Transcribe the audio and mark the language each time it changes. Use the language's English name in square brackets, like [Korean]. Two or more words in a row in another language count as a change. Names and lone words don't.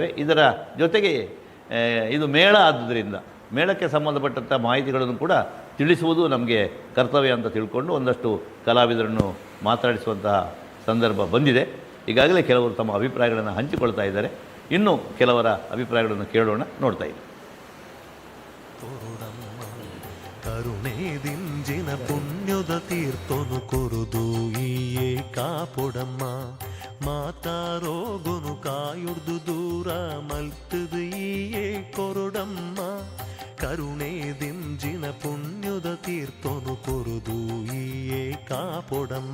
[Kannada] ಇದರ ಜೊತೆಗೆ ಇದು ಮೇಳ ಆದುದರಿಂದ ಮೇಳಕ್ಕೆ ಸಂಬಂಧಪಟ್ಟಂಥ ಮಾಹಿತಿಗಳನ್ನು ಕೂಡ ತಿಳಿಸುವುದು ನಮಗೆ ಕರ್ತವ್ಯ ಅಂತ ತಿಳ್ಕೊಂಡು ಒಂದಷ್ಟು ಕಲಾವಿದರನ್ನು ಮಾತಾಡಿಸುವಂತಹ ಸಂದರ್ಭ ಬಂದಿದೆ. ಈಗಾಗಲೇ ಕೆಲವರು ತಮ್ಮ ಅಭಿಪ್ರಾಯಗಳನ್ನು ಹಂಚಿಕೊಳ್ತಾ ಇದ್ದಾರೆ. ಇನ್ನೂ ಕೆಲವರ ಅಭಿಪ್ರಾಯಗಳನ್ನು ಕೇಳೋಣ, ನೋಡ್ತಾ ಇದ್ದೀವಿ. [Tulu] ಕರುಣೆ ದಿಂಜಿನ ಪುಣ್ಯದ ತೀರ್ಥನು ಕೊರುದು ಈಯೇ ಕಾಪೊಡಮ್ಮ ಮಾತಾರೋಗುನು ಕಾಯುಡ್ದು ದೂರ ಮಲ್ತದು ಈಯೇ ಕೊರುಡಮ್ಮ ಕರುಣೆ ದಿಂಜಿನ ಪುಣ್ಯದ ತೀರ್ಥನು ಕೊರುದು ಈಯೇ ಕಾಪೊಡಮ್ಮ